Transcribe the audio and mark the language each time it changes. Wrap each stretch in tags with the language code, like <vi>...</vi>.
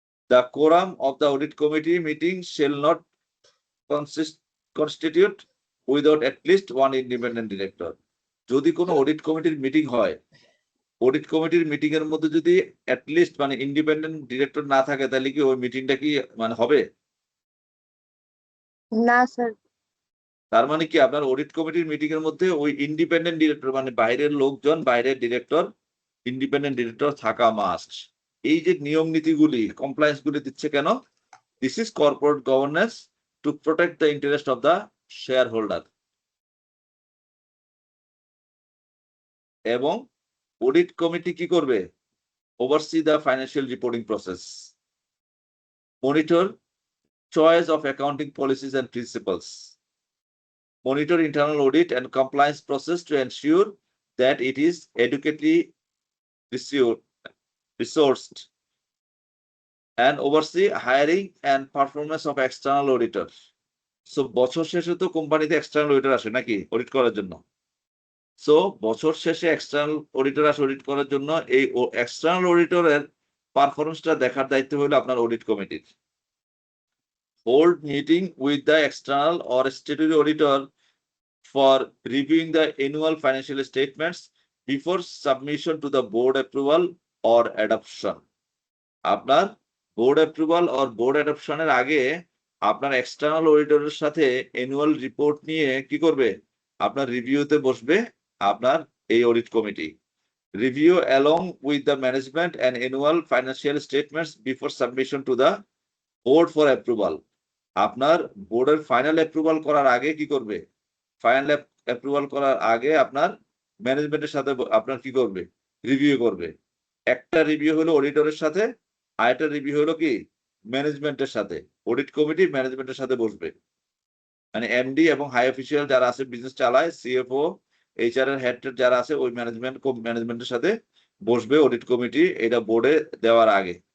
<en>The quorum of the audit committee meeting shall not constitute without at least one independent director.</en> <bn>যদি কোনো audit কমিটির meeting হয়, audit কমিটির meeting এর মধ্যে যদি অ্যাটলিস্ট মানে ইন্ডিপেন্ডেন্ট ডিরেক্টর না থাকে, তাহলে কি ওই মিটিংটা কি মানে হবে? না স্যার। তার মানে কি আপনার অডিট কমিটির মিটিং এর মধ্যে ওই ইন্ডিপেন্ডেন্ট ডিরেক্টর মানে বাইরের লোকজন, বাইরের ডিরেক্টর, ইন্ডিপেন্ডেন্ট ডিরেক্টর থাকা মাস্ট। এই যে নিয়ম নীতিগুলি কমপ্লায়েন্স গুলি দিচ্ছে কেন?</bn> <en>This is corporate governance to protect the interest of the share holder.</en> <bn>এবং অডিট কমিটি কি করবে?</bn> <en>Oversee the financial reporting process, monitor choice of accounting policies and principles, monitor internal audit and compliance process to ensure that it is adequately resourced, and oversee hiring and performance of external auditors.</en> <bn>So বছর শেষে তো কোম্পানিতে external auditor আসে নাকি audit করার জন্য? So বছর শেষে এক্সটার্নাল অডিটর আসে অডিট করার জন্য। এই এক্সটার্নাল অডিটরের পারফরমেন্সটা দেখার দায়িত্ব হলো আপনার অডিট কমিটির।</bn> <en>Hold meeting with the external or statutory auditor for reviewing the annual financial statements before submission to the board approval or adoption.</en> <bn>আপনার বোর্ড অ্যাপ্রুভাল or বোর্ড অ্যাডপশনের আগে আপনার এক্সটার্নাল অডিটরের সাথে অ্যানুয়াল রিপোর্ট নিয়ে কি করবে? আপনার রিভিউতে বসবে আপনার এই audit committee.</bn> <en>Review along with the management and annual financial statements before submission to the board for approval.</en> <bn>আপনার বোর্ডের ফাইনাল অ্যাপ্রুভাল করার আগে কি করবে? ফাইনাল অ্যাপ্রুভাল করার আগে আপনার ম্যানেজমেন্টের সাথে আপনার কি করবে? রিভিউ করবে। একটা রিভিউ হলো অডিটরের সাথে, আরেকটা রিভিউ হলো কি ম্যানেজমেন্টের সাথে। অডিট কমিটি ম্যানেজমেন্টের সাথে বসবে, মানে এমডি এবং হাই অফিসিয়াল যারা আছে বিজনেস চালায়, সিএফও, এইচআর এর হেড যারা আছে ওই ম্যানেজমেন্টের সাথে বসবে অডিট কমিটি এটা বোর্ডে দেওয়ার আগে।</bn>